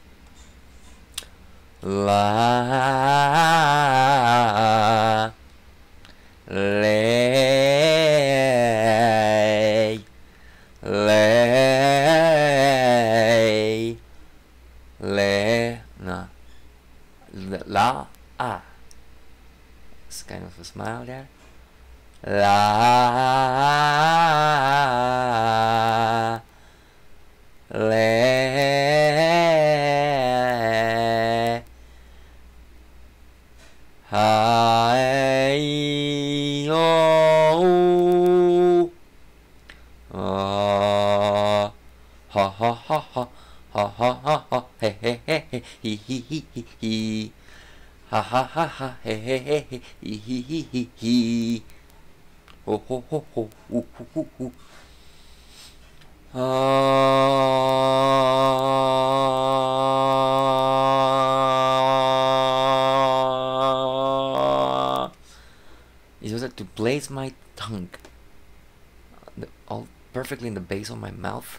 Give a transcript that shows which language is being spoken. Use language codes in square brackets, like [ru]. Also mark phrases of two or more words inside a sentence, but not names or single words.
[en] La lay lay lay no la it's kind of a smile there. La lay hi oh ha ha ha ha ha ha ha ha he he he he he he he he ha ha ha ha he he he he he he he he ho ho ho ho ooh ooh ooh ooh. It's just like to place my tongue all perfectly in the base of my mouth.